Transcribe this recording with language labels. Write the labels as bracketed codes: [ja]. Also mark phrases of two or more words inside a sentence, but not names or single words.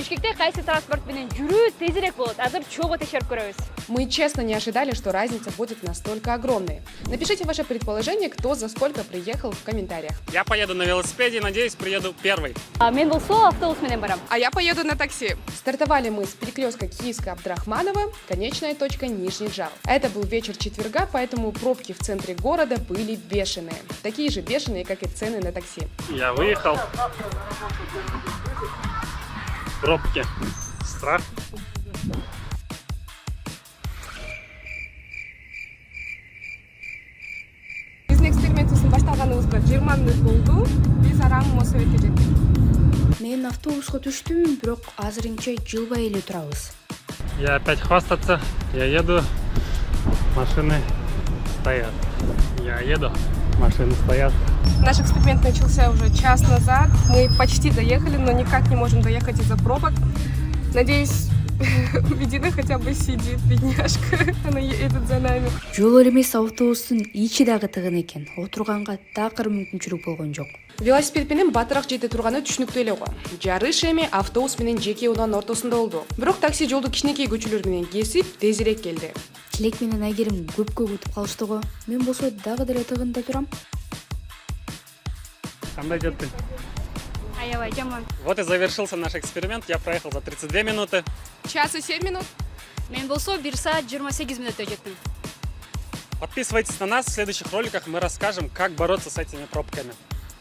[ky] Бишкекте кайсы транспорт менен жүрүү тезирээк болот? Азыр чогуу текшерип көрөбүз. [ru] Мы честно не ожидали, что разница будет настолько огромной. Напишите ваше предположение, кто за сколько приехал в комментариях. Я поеду на велосипеде, надеюсь, приеду первый. Мен болсо автобус менен барам. А я поеду на такси. Стартовали мы с перекрестка Киевска-Абдрахманова, конечная точка Нижний Джал. Это был вечер четверга, поэтому пробки в центре города были бешеные. Такие же бешеные, как и цены на такси. Я выехал. Пробки. Страх. [ky] Биздин экспериментибиздин башталганыбызга 20 мүнөт болду. Биз араң Мосоветке жеттик. Мен автобусқа түштүм, бирок азырынча жылбай эле турабыз. [ru] Я опять хвастаться. Я еду. Машины стоят. Я еду. Машины стоят. Наш эксперимент начался уже час назад. Мы почти доехали, но никак не можем доехать из-за пробок. Надеюсь, Медина хотя бы сидит, бедняжка. Она едет за нами. [ky] Жол элемес автобустун ичи дагы тыгын экен. Отурганга такыр мүмкүнчүлүк болгон жок. Велосипед менен батыраак жете турганы түшүнүктүү эле го. Жарыш эми автобус менен жеке унаанын ортосунда болду. Бирок такси жолду кичинекей көчөлөр менен кесип, тезирээк келди. Тилек менен Айгерим көпкө күтүп калышты го. Мен болсо дагы деле тыгында турам. Кандай жеттің? Аябай жаман. [ru] Вот и завершился наш эксперимент. Я проехал за 32 минуты. Час и 7 минут. [ky] Мен болсо 1 саат 28 мүнөттө жеттим. [ru] Подписывайтесь на нас. В следующих роликах мы расскажем, как бороться с этими пробками.